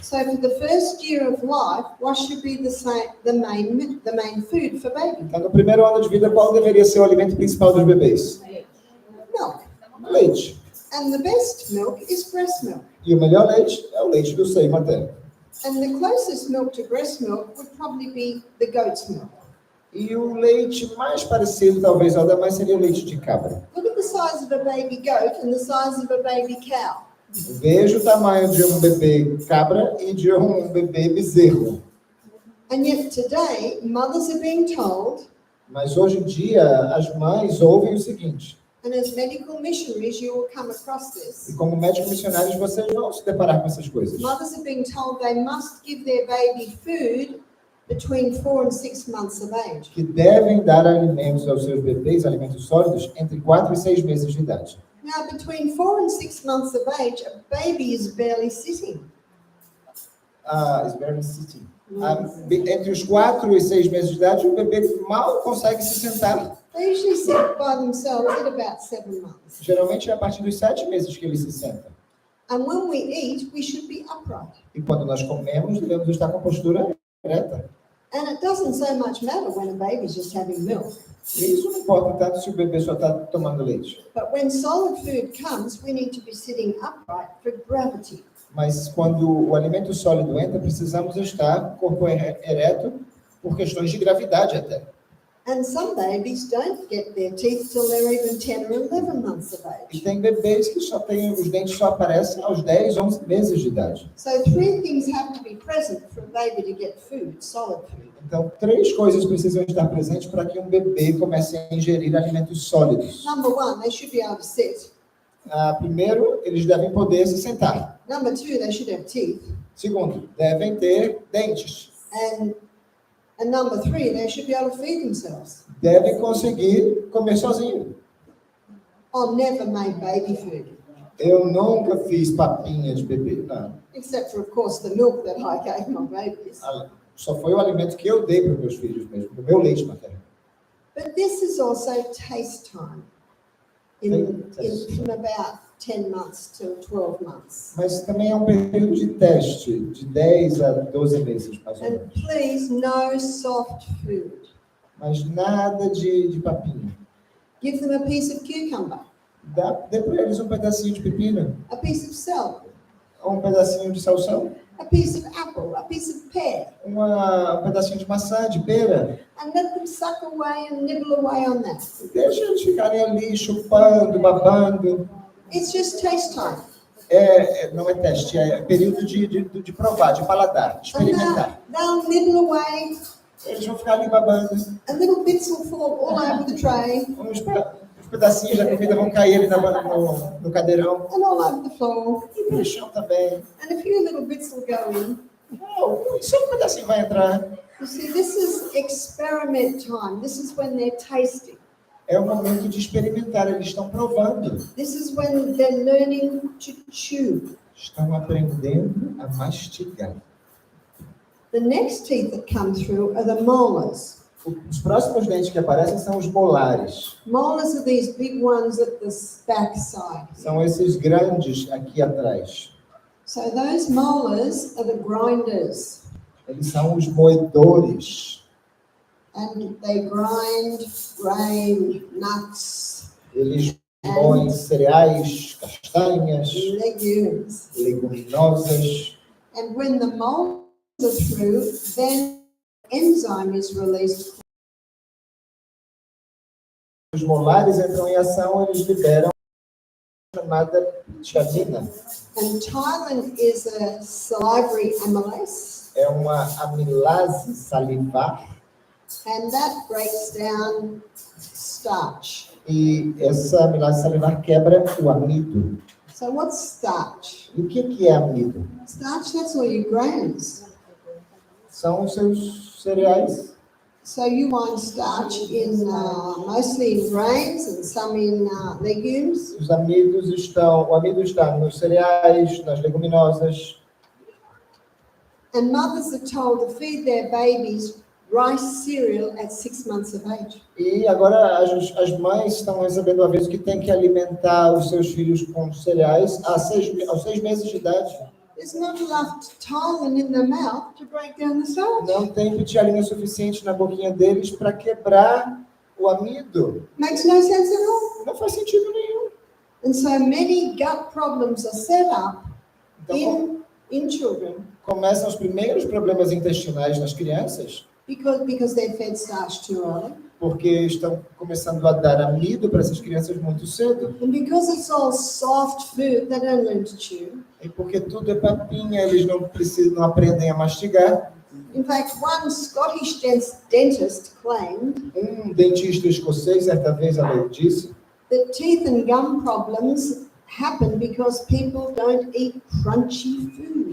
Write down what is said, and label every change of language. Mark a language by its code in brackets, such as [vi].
[en] So for the first year of life, what should be the main food for baby? [pt] Então, no primeiro ano de vida, qual deveria ser o alimento principal dos bebês? [en] Milk. [pt] Leite. [en] And the best milk is breast milk. [pt] E o melhor leite é o leite do seio materno. [en] And the closest milk to breast milk would probably be the goat's milk. [pt] E o leite mais parecido, talvez, ao da mãe, seria o leite de cabra. [en] Look at the size of a baby goat and the size of a baby cow. [pt] Veja o tamanho de um bebê cabra e de um bebê bezerro. [en] And yet today, mothers are being told, [pt] Mas hoje em dia, as mães ouvem o seguinte, [en] and as medical missionaries you will come across this, [pt] e como médicos missionários vocês vão se deparar com essas coisas. [en] mothers are being told they must give their baby food between 4 and 6 months of age. [pt] Que devem dar alimentos aos seus bebês, alimentos sólidos, entre 4 e 6 meses de idade. [en] Now, between 4 and 6 months of age, a baby is barely sitting. Is barely sitting. [pt] Entre os 4 e 6 meses de idade, o bebê mal consegue se sentar. [en] They usually sit by themselves at about 7 months. [pt] Geralmente é a partir dos 7 meses que eles se sentam. [en] And when we eat, we should be upright. [pt] E quando nós comemos, devemos estar com a postura reta. [en] And it doesn't so much matter when a baby's just having milk. [pt] E isso não importa tanto se o bebê só está tomando leite. [en] But when solid food comes, we need to be sitting upright for gravity. [pt] Mas quando o alimento sólido entra, precisamos estar corpo ereto por questões de gravidade até. [en] And some babies don't get their teeth till they're even 10 or 11 months of [pt] E [en] age. [pt] tem bebês que só têm, os dentes só aparecem aos 10, 11 meses de idade. [en] So 3 things have to be present for a baby to get food, solid food. [pt] Então, 3 coisas precisam estar presentes para que um bebê comece a ingerir alimentos sólidos. [en] Number 1, they should be able to sit. [pt] Primeiro, eles devem poder se sentar. [en] Number 2, they should have teeth. [pt] Segundo, devem ter dentes. [en] And number 3, they should be able to feed themselves. [pt] Devem conseguir comer sozinho. [en] I never made baby food, [pt] Eu nunca fiz papinha de bebê, não. [en] except for, of course, the milk that I gave my babies. [pt] Só foi o alimento que eu dei para os meus filhos mesmo, o meu leite materno. [en] But this is also taste time. From about 10 months to 12 months. [pt] Mas também é um período de teste, de 10 a 12 meses, mais ou [en] And [pt] menos. [en] please, no soft food. [pt] Mas nada de papinha. [en] Give them a piece of cucumber, [pt] Dê para eles um pedacinho de pepino, [en] a piece of celery, [pt] ou um pedacinho de salsão, [en] a piece of apple, a piece of pear, [pt] um pedacinho de maçã, de pera. [en] and let them suck away and nibble away on that. [pt] Deixa eles ficarem ali chupando, babando. [en] It's just taste time. [pt] Não é teste, é período de provar, de paladar, de [en] And [pt] experimentar. [en] they'll nibble away, [pt] Eles vão ficar ali babando. [en] and little bits will fall all over the tray [pt] Uns pedacinhos da comida vão cair ali no cadeirão. [en] and all over the floor, [pt] E no chão também. [en] and a few little bits will go in. [pt] Só um pedacinho vai entrar. [en] You see, this is experiment time. This is when they're tasting. [pt] É o momento de experimentar, eles estão provando. [en] This is when they're learning to chew. [pt] Estão aprendendo a mastigar. [en] The next teeth that come through are the molars. [pt] Os próximos dentes que aparecem são os molares. [en] Molars are these big ones at the back side. [pt] São esses grandes aqui atrás. [en] So those molars are the grinders, [pt] Eles são os moedores. [en] and they grind grain, nuts, [pt] Eles moem cereais, castanhas, [en] legumes. [pt] leguminosas. [en] And when the molars are through, then enzyme is released. [pt] Os molares entram em ação, eles liberam a chamada tiamina. [en] And Thailand is a salivary amylase, [pt] É uma amilase salivar. [en] and that breaks down starch. [pt] E essa amilase salivar quebra o amido. [en] So what's starch? [pt] E o que é amido? [en] Starch, that's all your grains. [pt] São os seus cereais. [en] So you find starch in mostly in grains and some in legumes. [pt] O amido está nos cereais, nas leguminosas. [en] And mothers are told to feed their babies rice cereal at 6 months of age. [pt] E agora as mães estão recebendo o aviso que tem que alimentar os seus filhos com cereais aos 6 meses de idade. [en] There's not enough Thailand in the mouth to break down the starch. [pt] Não tem pitialina suficiente na boquinha deles para quebrar o amido. [en] Makes no sense at all. [pt] Não faz sentido nenhum. [en] And so many gut problems are set up [pt] Então [en] in children [pt] começam os primeiros problemas intestinais nas crianças, [en] because they're fed starch too early. [pt] porque estão começando a dar amido para essas crianças muito cedo. [en] And because it's all soft food, they don't learn to chew. [pt] E porque tudo é papinha, eles não aprendem a mastigar. [en] In fact, one Scottish dentist claimed [pt] Dentista escocês, certa vez, ela disse [en] that teeth and gum problems happen because people don't eat crunchy food.